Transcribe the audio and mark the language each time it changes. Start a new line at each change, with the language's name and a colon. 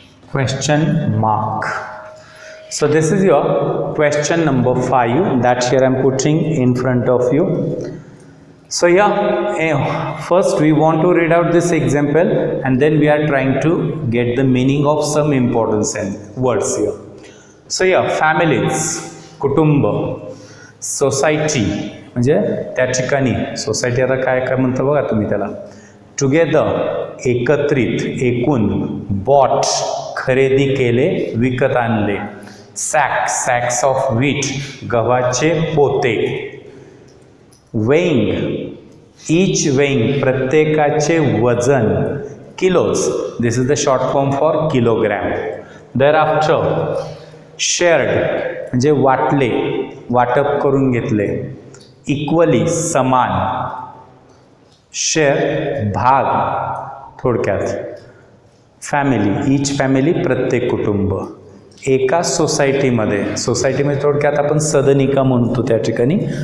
English: Question mark. So this is your question number 5 that here I am putting in front of you. So yeah, first we want to read out this example and then we are trying to get the meaning of some important words here. So yeah, families,
Marathi: कुटुंब, society म्हणजे त्या ठिकाणी society आता काय काय म्हणता बघा तुम्ही त्याला. टुगेदर एकत्रित, एकूण, बॉट खरेदी केले, विकत आणले. सॅक्स ऑफ व्हीट गव्हाचे पोते. वेइंग, ईच वेइंग प्रत्येकाचे वजन.
English: Kilos, this is the short form for kilogram.
Marathi: देअरआफ्टर shared म्हणजे वाटले, वाटप करून घेतले. इक्वली समान. शेअर भाग थोडक्यात. फॅमिली, ईच फॅमिली प्रत्येक कुटुंब. एका सोसायटीमध्ये, सोसायटीमध्ये थोडक्यात आपण सदनिका म्हणतो त्या ठिकाणी.